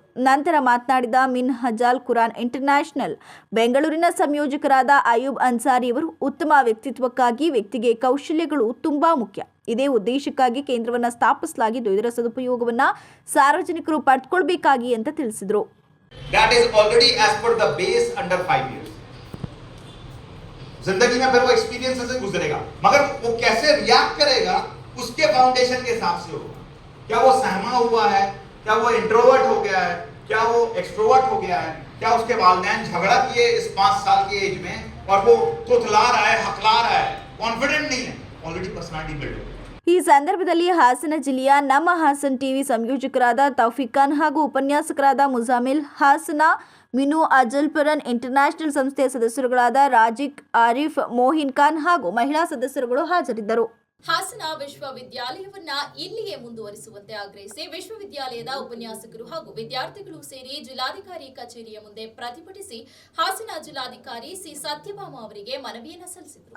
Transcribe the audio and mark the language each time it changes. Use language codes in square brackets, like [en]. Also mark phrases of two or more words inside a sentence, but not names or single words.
[kn] ನಂತರ ಮಾತನಾಡಿದ ಮಿನ್ ಹಜಾಲ್ ಕುರಾನ್ ಇಂಟರ್ನ್ಯಾಷನಲ್ ಬೆಂಗಳೂರಿನ ಸಂಯೋಜಕರಾದ ಅಯೂಬ್ ಅನ್ಸಾರಿ ಅವರು, ಉತ್ತಮ ವ್ಯಕ್ತಿತ್ವಕ್ಕಾಗಿ ವ್ಯಕ್ತಿಗೆ ಕೌಶಲ್ಯಗಳು ತುಂಬಾ ಮುಖ್ಯ. ಇದೇ ಉದ್ದೇಶಕ್ಕಾಗಿ ಕೇಂದ್ರವನ್ನು ಸ್ಥಾಪಿಸಲಾಗಿದ್ದು ಇದರ ಸದುಪಯೋಗವನ್ನು ಸಾರ್ವಜನಿಕರು ಪಡೆದುಕೊಳ್ಳಬೇಕಾಗಿ ಅಂತ ತಿಳಿಸಿದರು. [en] That is already as per the base under 5 years. [hi] जिंदगी में फिर वो एक्सपीरियंस से गुजरेगा, मगर वो कैसे रिएक्ट करेगा उसके फाउंडेशन के हिसाब से होगा। क्या वो सहमा हुआ है, क्या वो इंट्रोवर्ट हो गया है, क्या वो एक्सट्रोवर्ट हो गया है, क्या उसके वालिदैन झगड़ा किए इस 5 साल की एज में और वो तुतला रहा है, हकला रहा है, कॉन्फिडेंट नहीं है, [en] already personality build [hi] हो गई। [kn] ಈ ಸಂದರ್ಭದಲ್ಲಿ ಹಾಸನ ಜಿಲ್ಲೆಯ ನಮ್ಮ ಹಾಸನ್ ಟಿವಿ ಸಂಯೋಜಕರಾದ ತೌಫಿಕ್ ಖಾನ್ ಹಾಗೂ ಉಪನ್ಯಾಸಕರಾದ ಮುಜಾಮಿಲ್, ಹಾಸನ ಮಿನು ಅಜಲ್ಪರನ್ ಇಂಟರ್ನ್ಯಾಷನಲ್ ಸಂಸ್ಥೆಯ ಸದಸ್ಯರುಗಳಾದ ರಾಜಿಕ್, ಆರಿಫ್, ಮೋಹಿನ್ ಖಾನ್ ಹಾಗೂ ಮಹಿಳಾ ಸದಸ್ಯರುಗಳು ಹಾಜರಿದ್ದರು. ಹಾಸನ ವಿಶ್ವವಿದ್ಯಾಲಯವನ್ನ ಇಲ್ಲಿಯೇ ಮುಂದುವರಿಸುವಂತೆ ಆಗ್ರಹಿಸಿ ವಿಶ್ವವಿದ್ಯಾಲಯದ ಉಪನ್ಯಾಸಕರು ಹಾಗೂ ವಿದ್ಯಾರ್ಥಿಗಳು ಸೇರಿ ಜಿಲ್ಲಾಧಿಕಾರಿ ಕಚೇರಿಯ ಮುಂದೆ ಪ್ರತಿಭಟಿಸಿ ಹಾಸನ ಜಿಲ್ಲಾಧಿಕಾರಿ ಸಿ ಸತ್ಯಭಾಮ ಅವರಿಗೆ ಮನವಿಯನ್ನು ಸಲ್ಲಿಸಿದರು.